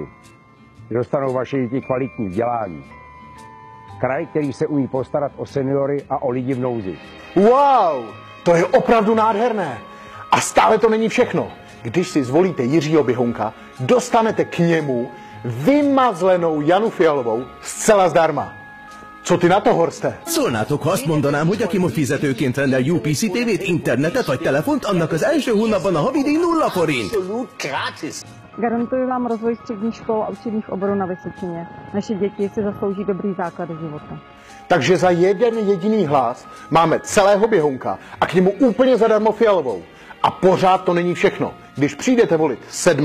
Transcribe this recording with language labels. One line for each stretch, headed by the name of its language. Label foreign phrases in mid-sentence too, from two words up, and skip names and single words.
Czech: Kde dostanou vaše děti kvalitní vzdělání. Kraj, který se umí postarat o seniory a o lidi v nouzi. Wow, to je opravdu nádherné. A stále to není všechno. Když si zvolíte Jiřího Běhounka, dostanete k němu vymazlenou Janu Fialovou zcela zdarma. Co ty na to, Horste?
Hungarian: Szólnátok, ha azt mondanám, hogy aki most fizetőként rendel UPC TV-t, internetet vagy telefont, annak az első hónapban a havidíj 0 forint.
Czech: Garantuji vám rozvoj středních škol a učebních oborů na Vysočině. Naše děti si zaslouží dobrý základ života. Takže za jeden jediný hlas máme celého Běhounka a k němu úplně zadarmo Fialovou. A pořád to není všechno. Když přijdete volit 7.